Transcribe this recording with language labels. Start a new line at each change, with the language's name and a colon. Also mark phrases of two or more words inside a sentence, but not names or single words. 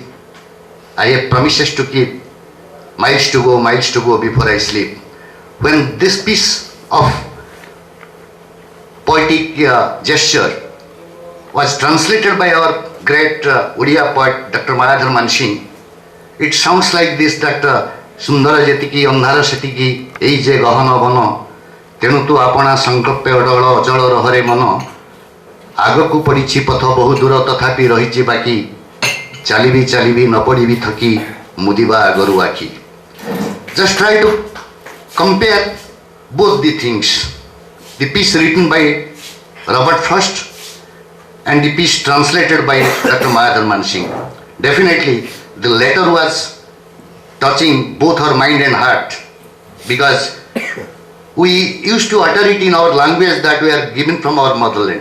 English: I have promises to keep, miles to go before I sleep. When this piece of poetic gesture was translated by our great Odia poet, Dr. Mayadhar Mansingh, it sounds like this, that
Odia: ସୁନ୍ଦର ଯେତିକି, ଅନ୍ଧାର ସେତିକି, ଏଇ ଯେ ଗହନ ବନ, ତେଣୁ ତୁ ଆପଣା ସଂକଳ୍ପେ ଅଡଳ ଅଚଳ ରହରେ ମନ, ଆଗକୁ ପଡ଼ିଛି ପଥ ବହୁ ଦୂର ତଥାପି ରହିଛି ବାକି, ଚାଲିବି ଚାଲିବି ନ ପଡ଼ିବି ଥକି, ମୁଦିବା ଆଗରୁ ଆଖି.
English: Just try to compare both the things. The piece written by Robert Frost and the piece translated by Dr. Mayadhar Mansingh. Definitely, the latter was touching both our mind and heart, because we used to utter it in our language that we are given from our motherland.